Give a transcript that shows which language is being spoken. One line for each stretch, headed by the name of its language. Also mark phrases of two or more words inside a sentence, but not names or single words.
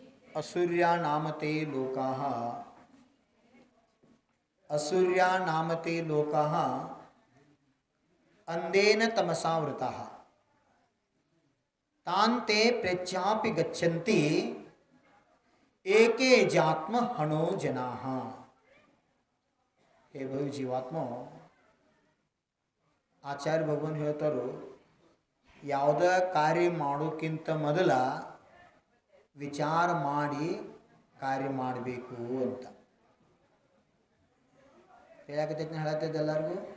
Sanskrit: असुर्या नामते लोकाः अंधेन तमसावृताः तान्ते प्रच्यापि गच्छन्ति एके जात्म हणो जनाः. हे भव
Kannada: ಜೀವಾತ್ಮ, ಆಚಾರ್ಯ ಭಗವಾನ್ ಹೇಳ್ತಾರೋ, ಯಾವುದೇ ಕಾರ್ಯ ಮಾಡೋಕ್ಕಿಂತ ಮೊದಲ ವಿಚಾರ ಮಾಡಿ ಕಾರ್ಯ ಮಾಡಬೇಕು ಅಂತ ಹೇಳಕತ್ತೈತೆ ಎಲ್ಲರಿಗೂ.